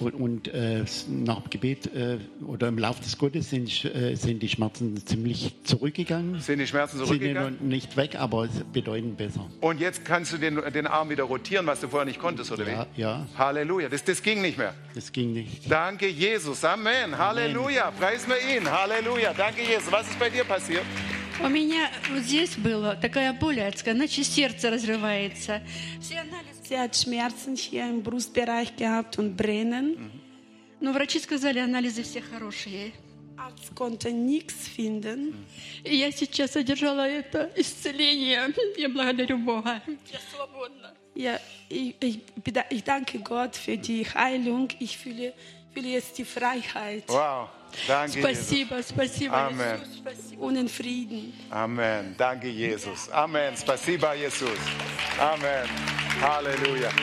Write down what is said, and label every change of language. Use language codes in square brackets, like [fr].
[de] Und nach dem Gebet oder im Lauf des Gottes sind die Schmerzen ziemlich zurückgegangen. Sind die Schmerzen zurückgegangen? Sind nicht weg, aber bedeuten besser. Und jetzt kannst du den Arm wieder rotieren, was du vorher nicht konntest, oder ja, wie? Ja. Halleluja, das ging nicht mehr. Das ging nicht. Danke, Jesus. Amen. Halleluja. Preisen wir ihn. Halleluja. Danke, Jesus. Was ist bei dir passiert? [ru] У меня здесь была такая боль адская, значит, сердце разрывается. Все анализы... [de] Sie hat Schmerzen hier im Brustbereich gehabt und brennen. [ru] Но врачи сказали, анализы все хорошие. [de] Arzt konnte nichts finden. [ru] Я сейчас одержала это исцеление. Я благодарю Бога. Я свободна. [de] Ja, ich danke Gott für die Heilung. Ich fühle jetzt die Freiheit. Wow, danke [ru] спасибо, [de] Jesus. [ru] Спасибо, [de] Amen. Jesus. Und in Frieden. Amen, danke Jesus. Amen, [ru] спасибо, [de] Jesus. Amen, Halleluja.